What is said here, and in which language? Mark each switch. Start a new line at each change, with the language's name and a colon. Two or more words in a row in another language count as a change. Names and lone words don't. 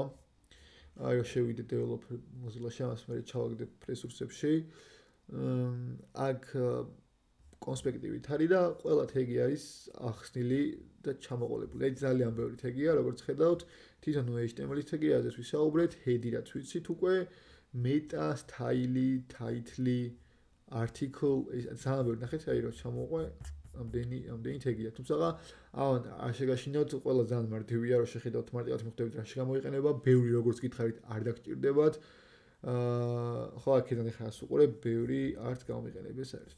Georgian: აი შევიდე
English: developer Mozilla-
Georgian: ში, ამას მე ჩავაგდებ რესურსებში. აქ კონსპექტივით არის და ყველა თეგი არის ახსნილი და ჩამოყოლებული. ეს ძალიან ბევრი თეგია, როგორც ხედავთ, თვითონ HTML-ის თეგი, რაზეც ვისაუბრეთ, head-ი რაც ვიცით უკვე,
English: meta, style, title, article,
Georgian: ეს ძალიან ბევრი ნახეთ, აი რომ ჩამოყვე, ამდენი თეგია. თუმცა არ შეგაშინოთ, ყველა ძალიან მარტივია, რომ შეხედავთ მარტივად მიხვდებით რა შემოიყენება, ბევრი როგორც გითხარით, არ დაგჭირდებათ. ხო, აქედან ეხლა ასუყურებ, ბევრი არც გამომიყენებია საერთოდ.